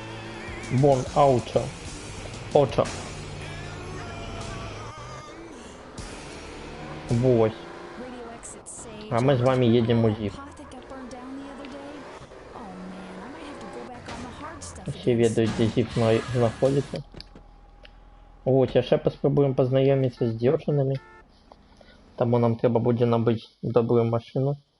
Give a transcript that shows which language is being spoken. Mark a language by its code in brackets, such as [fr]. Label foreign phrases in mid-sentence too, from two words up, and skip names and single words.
[ru] Оча. Вот. А мы с вами едем в ЗИП. Все ведают, где ЗИП находится. Вот, [be] яшчэ паспрабуем познаёміцца з дзяўчынамі. Таму нам трэба будзе набыць добрую машину.